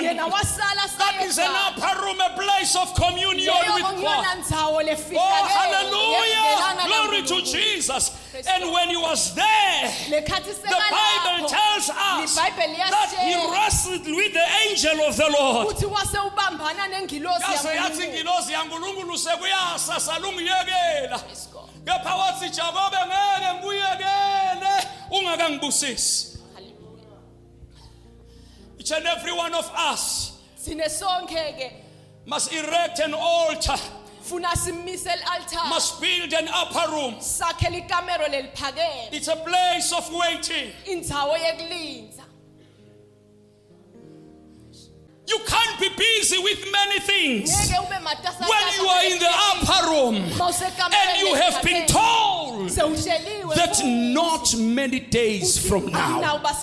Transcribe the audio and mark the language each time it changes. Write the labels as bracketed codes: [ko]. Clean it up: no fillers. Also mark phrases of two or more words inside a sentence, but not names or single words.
[en] That is an upper room, a place of communion with God. Oh, hallelujah. Glory to Jesus. And when he was there, the Bible tells us that he wrestled with the angel of the Lord. [zu] Yaze yathi ingilosi yaNkulunkulu sekuyasa salungiyekela. Kepha wathi Jakobe ngeke ngikuyekele ungakangibusisi. [en] Each and every one of us must erect an altar, must build an upper room. It's a place of waiting. You can't be busy with many things when you are in the upper room and you have been told that not many days from now.